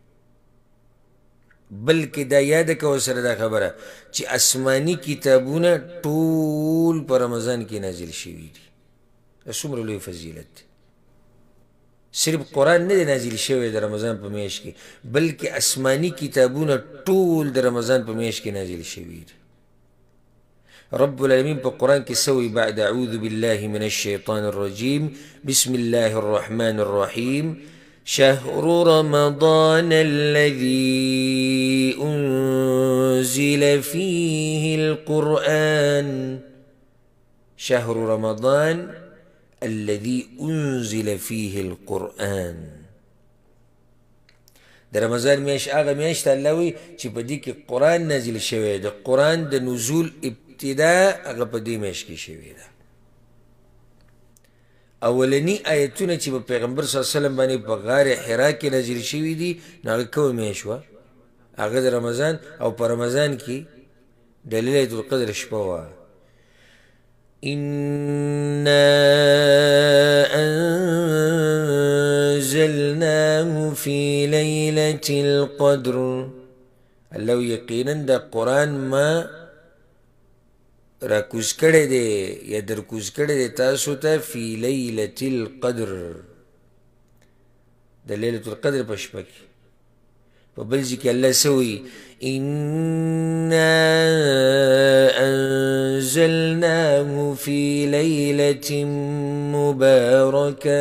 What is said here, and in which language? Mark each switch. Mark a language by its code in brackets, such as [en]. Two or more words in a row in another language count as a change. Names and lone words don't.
[ps] بلکې دا یاده کوه سره دا خبره چې آسماني کتابونه ټول په رمضان کې نازل شوي دي. دا څومره لوی فضیلت دی. صرف قرآن نه دی نازل شوی د رمضان په میاشت کې، بلکې آسماني کتابونه ټول د رمضان په میاشت کې نازل شوي دي. [ar] رب العالمین [ps] په قرآن کې سوی بعد [ar] اعوذ بالله من الشیطان الرجیم بسم الله الرحمن الرحیم شهر رمضان الذي أنزل فيه القرآن. شهر رمضان الذي أنزل فيه القرآن. [ps] د رمضان میاشت هغه میاشت الله وی چې په دې کې قرآن نازل شوی. د قرآن د نزول ابتدا هغه په دې میاشت کې شوی ده. اولنی آیتونه چې په پیغمبر [ar] صلی الله علیه وسلم [ps] باندې په غار حرا کې نازل شوي دي، نو هغه کومه میاشت وه؟ هغه د رمضان، او په رمضان کې د لیلة القدر شپه وه. [ar] إنا أنزلناه في ليلة القدر. [ps] الله یقینا د قرآن ما راکوز کړی دی یا درکوز کړی دی تاسو ته [ar] فی لیلة القدر، [ps] د لیلة القدر په شپه کې. په بل ځای کې الله څه وایي؟ [ar] انا انزلناه فی لیلة مبارکه.